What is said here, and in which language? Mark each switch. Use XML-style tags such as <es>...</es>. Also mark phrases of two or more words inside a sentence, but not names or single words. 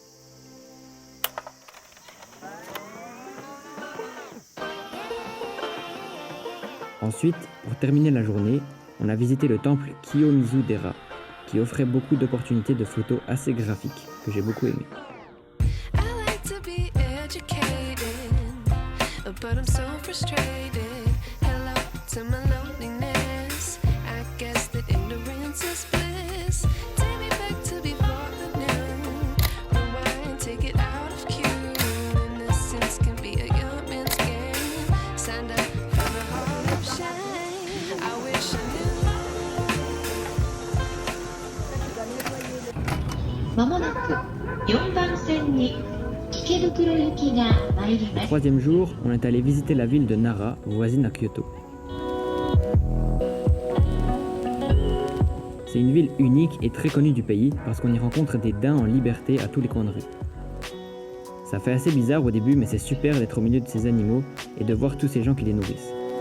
<fr>Ensuite, pour terminer la journée, on a visité le temple Kiyomizu-dera, qui offrait beaucoup d'opportunités de photos assez graphiques, que j'ai beaucoup aimé.</fr> <en>but I'm so frustrated. Hello to my loneliness. I guess that ignorance is bliss. Take me back to before the noon. Rewind, take it out of cue. Innocence can be a young man's game. Signed up for the hall of shame. I wish I knew.</en> <ja>まもなく4番線に池袋行きが参ります。</ja> <fr>Troisième jour, on est allé visiter la ville de Nara, voisine à Kyoto. C'est une ville unique et très connue du pays parce qu'on y rencontre des daims en liberté à tous les coins de rue. Ça fait assez bizarre au début, mais c'est super d'être au milieu de ces animaux et de voir tous ces gens qui les nourrissent.</fr>